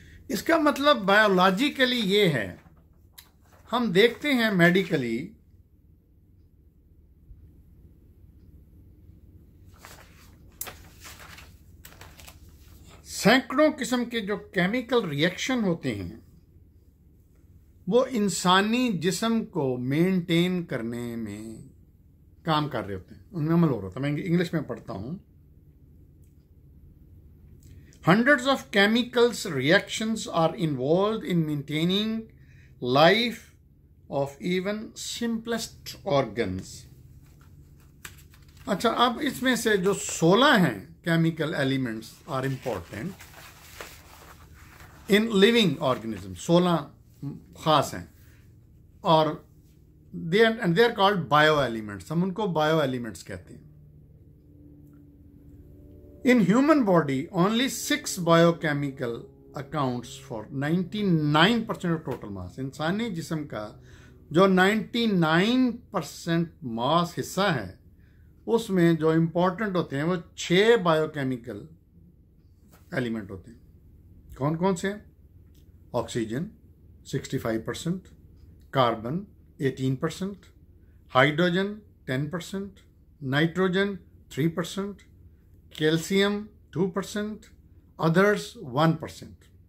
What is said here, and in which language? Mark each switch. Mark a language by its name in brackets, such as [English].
[Hindi] इसका मतलब बायोलॉजिकली ये है, हम देखते हैं मेडिकली सैकड़ों किस्म के जो केमिकल रिएक्शन होते हैं वो इंसानी जिस्म को मेंटेन करने में काम कर रहे होते हैं, उनमें अमल हो रहा था। मैं इंग्लिश में पढ़ता हूं। [English] Hundreds of chemicals reactions are involved in maintaining life of even simplest organs. [Hindi] अच्छा, अब इसमें से जो 16 हैं chemical elements [English] Are important in living organism. 16 [Hindi] खास हैं और [English] They are called bio elements. [Hindi] हम उनको बायो एलिमेंट्स कहते हैं। [English] In human body, only 6 biochemical accounts for 99% of total mass. [Hindi] इंसानी जिस्म का जो 99% मास हिस्सा है, उसमें जो इम्पोर्टेंट होते हैं वो 6 बायोकेमिकल एलिमेंट होते हैं। कौन कौन से हैं? [English] Oxygen 65%, carbon 18%, hydrogen 10%, nitrogen 3%, calcium 2%, others 1%।